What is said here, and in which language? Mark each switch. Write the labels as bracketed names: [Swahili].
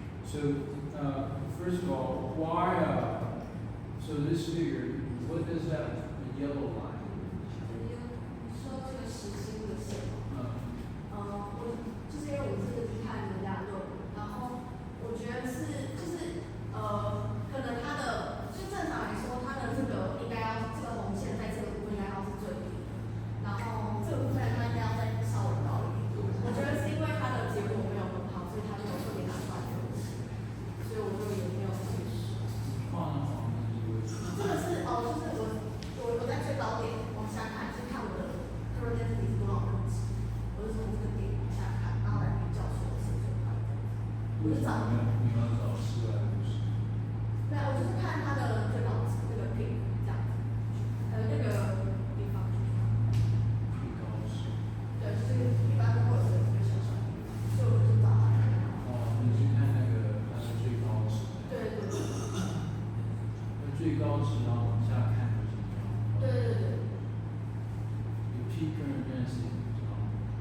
[English] So, first of all, why, so this figure, what does that yellow line? [Chinese] 你说这个时薪的线吗？我就是因为我这个是看人家的论文，然后我觉得可能它的就正常来说，它的这个应该要这个红线在这个部分应该要是最低的，然后这个部分它应该要再稍微高一点。我觉得是因为它的结果没有很好，所以它就有特别拿出来给我写，所以我就也没有特别说。画的黄是为什么？这个是就是我在最高点往下看，是看我的个人电视里是多少分值，我是从这个点往下看，然后来比较说谁最快。我是找你要找450。对啊，我就是看它的最高值那个 peak 这样子，那个地方。最高是。对，就是一般都会有一个小小的地方，所以我就找它那个。你去看那个它是最高值。对对对。那最高值然后往下看就是这样。对对对。有 peak current density 知道吗？